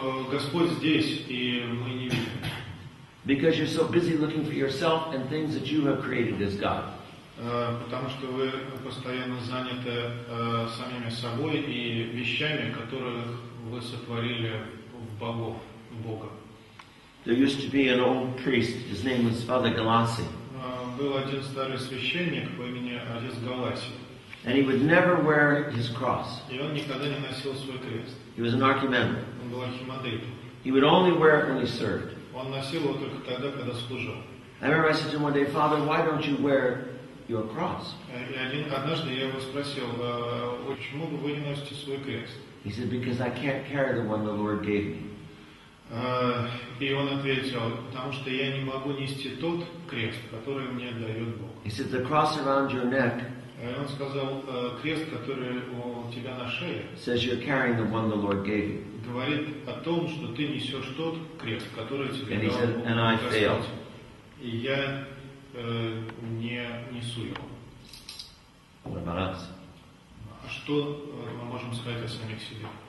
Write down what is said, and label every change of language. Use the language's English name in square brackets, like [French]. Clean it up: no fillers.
[Russian] Господь здесь, и мы не видим. [English] because you're so busy looking for yourself and things that you have created as God. [Russian] Потому что вы постоянно заняты самими собой и вещами, которых вы сотворили в богов, Бога. [English] There used to be an old priest, his name was Father Galassi, [Russian] Был один старый священник по имени отец Галасий, [English] and he would never wear his cross. [Russian] и он никогда не носил свой крест. [English] He was an archimandrite. [Russian] Он был архимандритом. [English] He would only wear it when he served. [Russian] Он носил его только тогда, когда служил. [English] I remember I said to him one day, Father, why don't you wear your cross? [Russian] И однажды я его спросил, почему вы не носите свой крест? [English] He said, because I can't carry the one the Lord gave me. [Russian] И он ответил, потому что я не могу нести тот крест, который мне дает Бог. [English] He said, the cross around your neck [Russian] И он сказал, крест, который у тебя на шее, [English] says you're carrying the one the Lord gave you. [Russian] говорит о том, что ты несешь тот крест, который тебе [English] And he [Russian] дал [English] said, and I failed. [Russian] Господь. И я не несу его. [English] What about us? [Russian] А что мы можем сказать о самих себе?